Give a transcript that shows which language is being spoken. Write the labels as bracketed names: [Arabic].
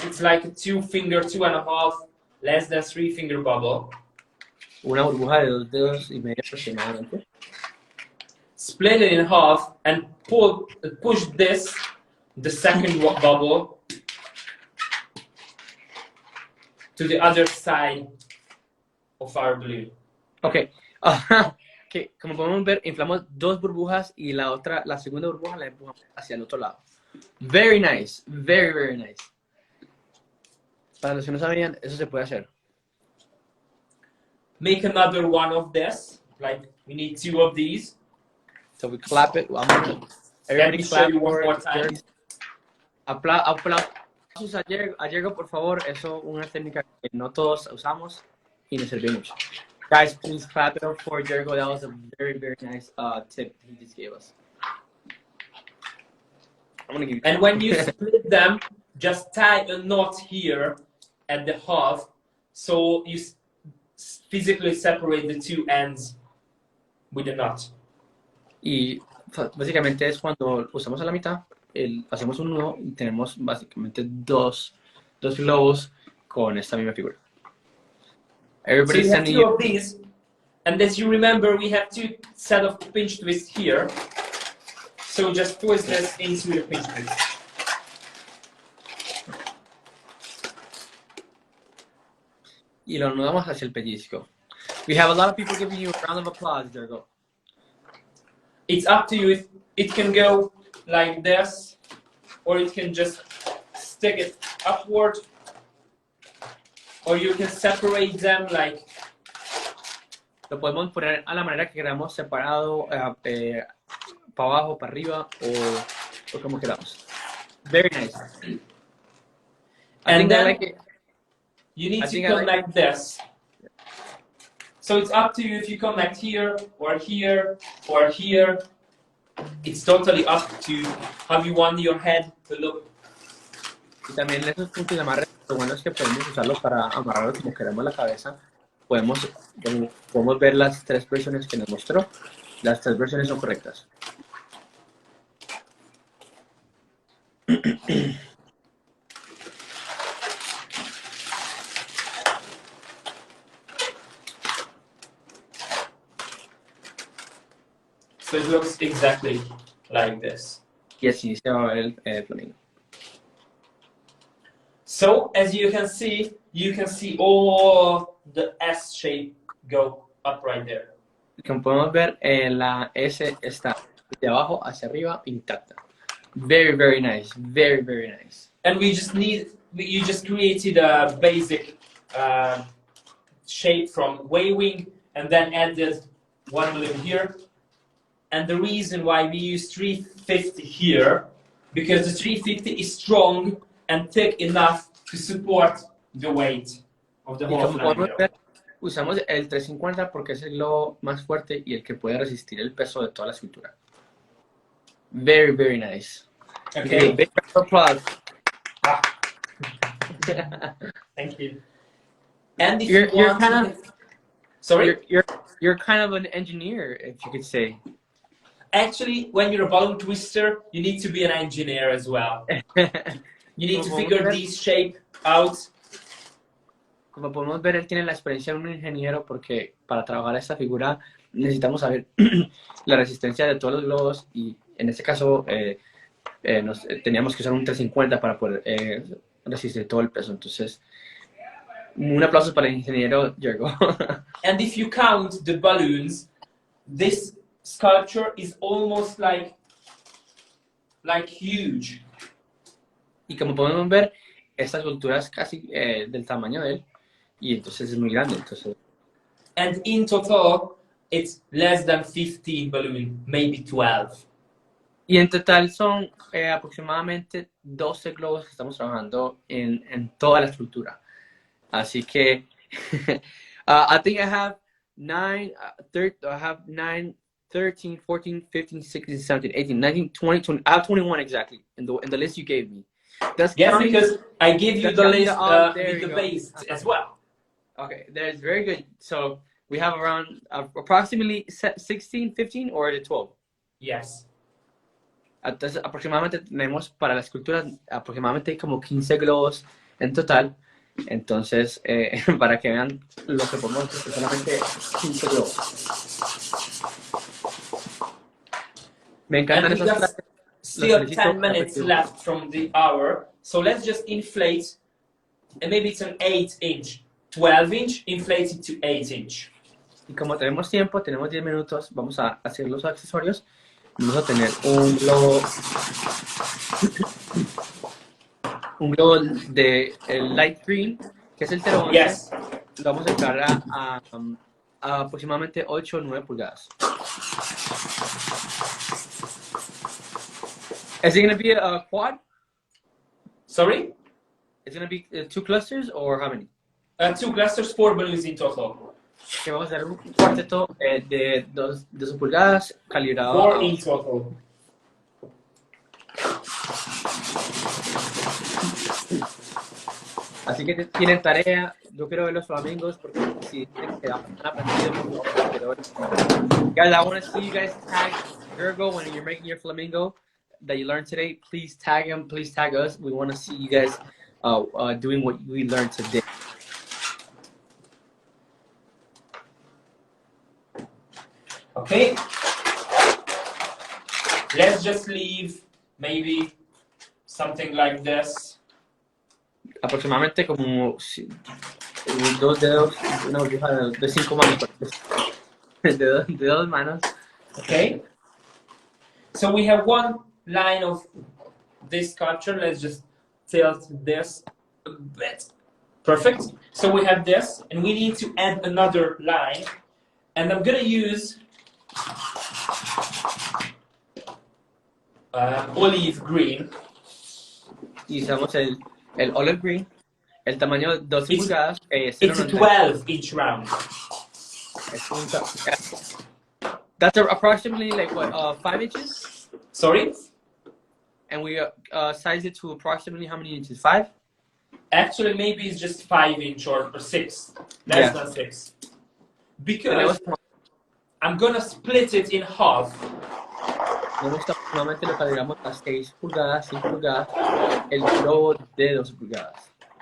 [English] It's like a 2-finger, 2.5, less than 3-finger bubble. [Spanish] Una burbuja de 2 dedos y medio aproximadamente. [English] Split it in half and push this, the second bubble, to the other side of our balloon. Ok. [Spanish] Que como podemos ver, inflamos 2 burbujas y la segunda burbuja la empujamos hacia el otro lado. [English] Very nice. Very, very nice. [Spanish] Para los que no sabían, eso se puede hacer. [English] Make another one of this. Like, we need 2 of these. So we clap it. Everybody show clap you one for more time. [Spanish] Aplausos a Diego, por favor. Eso es una técnica que no todos usamos y nos sirve mucho. [English] Guys, please clap it up for Diego. That was a very, very nice tip he just gave us. I'm gonna give you. And when you split them, just tie a knot here at the half, so you physically separate the 2 ends with a knot. [Spanish] Y básicamente es cuando usamos a la mitad, hacemos un nudo y tenemos básicamente dos globos con esta misma figura. [English] Everybody's So you have sending 2 of these, and as you remember, we have 2 set of pinch twists here. So just twist this into the pinch twist. [Spanish] Y lo anudamos hacia el pellizco. [English] We have a lot of people giving you a round of applause, Diego. It's up to you. It can go like this, or it can just stick it upward, or you can separate them like. [Spanish] Lo podemos poner a la manera que queramos, separado, para abajo, para arriba, o como queramos. [English] Very nice. And then like it. you need to connect this. So it's up to you if you connect here, or here, or here. It's totally up to how you want your head to look. [Spanish] Y también esos puntos de amarre, lo bueno es que podemos usarlos para amarrarlo como queremos la cabeza. Podemos ver las 3 versiones que nos mostró. Las 3 versiones son correctas. [English] So it looks exactly like this. [Spanish] Y así se va a ver el flamingo. [English] So as you can see all the S shape go up right there. [Spanish] Como podemos ver, la S está de abajo hacia arriba intacta. [English] Very, very nice. Very, very nice. And you just created a basic shape from waving and then added 1 balloon here. And the reason why we use 350 here, because the 350 is strong and thick enough to support the weight of the whole flamingo. [Spanish] Usamos el 350 porque es el globo más fuerte y el que puede resistir el peso de toda la escultura. [English] Very, very nice. Okay. Big round of applause. Thank you. And if You're you want kind of sorry. You're kind of an engineer, if you could say. Actually, when you're a balloon twister, you need to be an engineer as well. You need to figure this shape out. [Spanish] Como podemos ver, él tiene la experiencia de un ingeniero porque para trabajar esta figura necesitamos saber la resistencia de todos los globos y en este caso teníamos que usar un 350 para poder resistir todo el peso. Entonces, un aplauso para el ingeniero Diego. [English] And if you count the balloons, this sculpture is almost like huge. [Spanish] Y como podemos ver, esta escultura es casi del tamaño de él y entonces es muy grande. Entonces, [English] and in total, it's less than 15 balloons, maybe 12. [Spanish] Y en total son aproximadamente 12 globos que estamos trabajando en toda la estructura. Así que [English] I think I have 9, 13, 14, 15, 16, 17, 18, 19, 20, 20. I have 21 exactly in the list you gave me. Yes, because I gave you the list with the base as well. Okay, that's very good. So we have around approximately 16, 15, or is it 12? Yes. [Spanish] Entonces, aproximadamente tenemos para la escultura aproximadamente como 15 globos en total. Entonces, para que vean lo que podemos hacer, solamente 15 globos. Me encantan esas clases. [English] Still 10 minutes left from the hour. So let's just inflate, and maybe it's an 8-inch, 12-inch, inflate it to 8-inch. [Spanish] Y como tenemos tiempo, tenemos 10 minutos, vamos a hacer los accesorios. Vamos a tener un globo de el light green, que es el 011. [English] Yes. [Spanish] Lo vamos a entrar a aproximadamente 8 o 9 pulgadas. [English] Is it going to be a quad? Sorry? Is it going to be 2 clusters or how many? 2 clusters, 4 balloons in total. [Spanish] Que vamos a hacer un cuarteto de 2 pulgadas calibrado. [English] 4 in total. [Spanish] Así que tienen tarea. Yo quiero ver los flamingos porque si tienen que aprendido. [English] Guys, I want to see you guys tag Gergo when you're making your flamingo that you learned today. Please tag him. Please tag us. We want to see you guys doing what we learned today. Okay. Let's just leave maybe something like this. [Spanish] Aproximadamente como 2 dedos, una aguja de 5 manos. de 2 manos. [English] Okay. So we have one line of this sculpture. Let's just tilt this a bit. Perfect. So we have this, and we need to add another line. And I'm gonna use olive green. [Spanish] Y usamos el olive green, el tamaño de 12 pulgadas. [English] It's a 12-inch round. That's approximately like what, 5 inches? Sorry? And we size it to approximately how many inches? 5? Actually, maybe it's just 5-inch or 6. Less than 6. Because I'm gonna split it in half. [Spanish] Normalmente lo calibramos a 6 pulgadas, 5 pulgadas, el globo de 12 pulgadas.